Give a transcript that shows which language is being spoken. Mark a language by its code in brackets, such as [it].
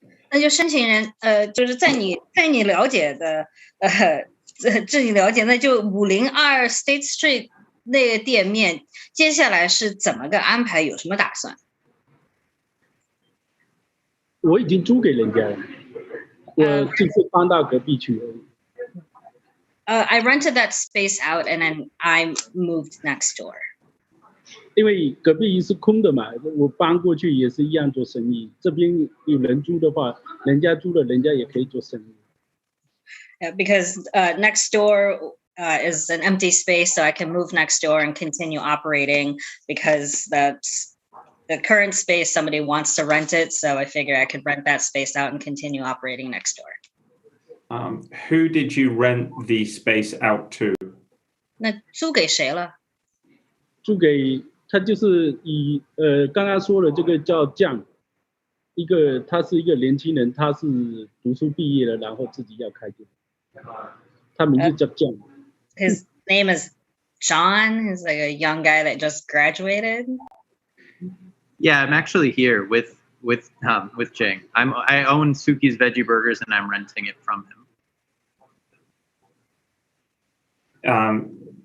[zh] 那就申请人就是在你了解的自己了解，那就502 State Street 那个店面，接下来是怎么个安排？有什么打算？我已经租给人家了，我就是搬到隔壁去而已。 [en] I rented that space out and then I moved next door. [zh] 因为隔壁是空的嘛，我搬过去也是一样做生意。这边有人租的话，人家租了，人家也可以做生意。 [en] Because next door is an empty space, so I can move next door and continue operating. Because that's the current space, somebody wants to rent it, so I figure I could rent that space out and continue operating next door. Who did you rent the space out to? [zh] 那租给谁了？租给他就是刚刚说的这个叫酱，他是一个年轻人，他是读书毕业了，然后自己要开店，他名字叫酱。 [en] His name is John. He's like a young guy that just graduated. Yeah, I'm actually here with Jing. I own Suki's Veggie Burgers and I'm renting it from him.